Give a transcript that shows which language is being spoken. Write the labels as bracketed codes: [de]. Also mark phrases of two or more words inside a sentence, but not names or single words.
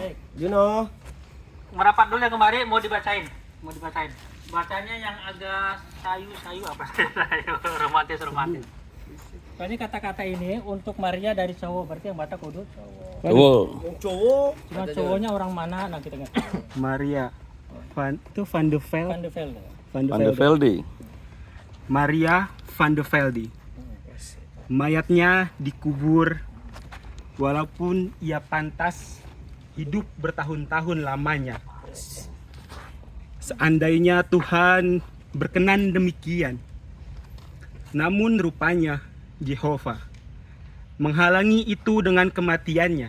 [id] Merapat dulu ya kembali, mau dibacain. mau dibacain. Bacanya yang agak sayu-sayu apa? romantis. Ini kata-kata ini untuk Maria dari cowok, berarti yang Batak kudu Cowok. cuma cowoknya orang mana? Nah kita nggak tahu. Maria Van de Velde. Van de Velde. Van de Velde. Maria Van de Velde. Mayatnya dikubur walaupun ia pantas hidup bertahun-tahun lamanya. Seandainya Tuhan berkenan demikian. Namun rupanya Yehova menghalangi itu dengan kematiannya.